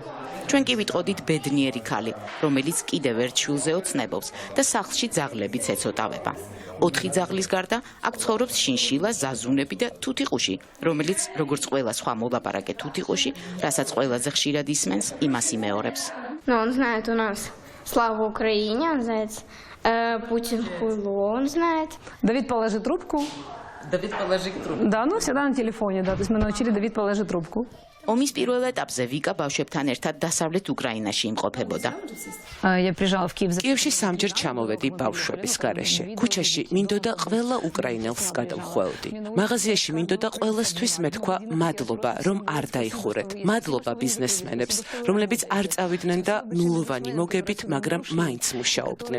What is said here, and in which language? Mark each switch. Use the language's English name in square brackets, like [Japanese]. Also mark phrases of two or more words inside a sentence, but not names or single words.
[Georgian] ჩვენ კი ვიტყოდით ბედნიერი ქალი, რომელიც კიდევ ერთ შვილზე ოცნებობს და სახლში ძაღლებიც ეცოტავება. 4 ძაღლის გარდა აქ ცხოვრობს შინშილა, ზაზუნები და თუთიყუში, რომელიც როგორც ყველა სხვა მოლაპარაკე თუთიყუში, რასაც ყველაზე ხშირად ისმენს, იმას იმეორებს. [Russian] Ну, он знает у нас слава Украине, он знает Путин хуйло, он знает. Давид, положи трубку. Давид, положи трубку. Да, ну всегда на телефоне, да, то есть мы научили Давид, положи трубку. [Georgian] ომის პირველ ეტაპზე ვიკა ბავშვებთან ერთად დასავლეთ უკრაინაში იმყოფებოდა. [Russian] Я приезжала в Киев. [Georgian] კიევში სამჯერ ჩამოვედი ბავშვების გარეშე. ქუჩაში მინდოდა ყველა უკრაინელს გადავხვევდი. მაღაზიაში მინდოდა ყველასთვის მეთქვა მადლობა, რომ არ დაიხურეთ. მადლობა ბიზნესმენებს, რომლებიც არ წავიდნენ და ნულოვანი მოგებით, მაგრამ მაინც მუშაობდნენ.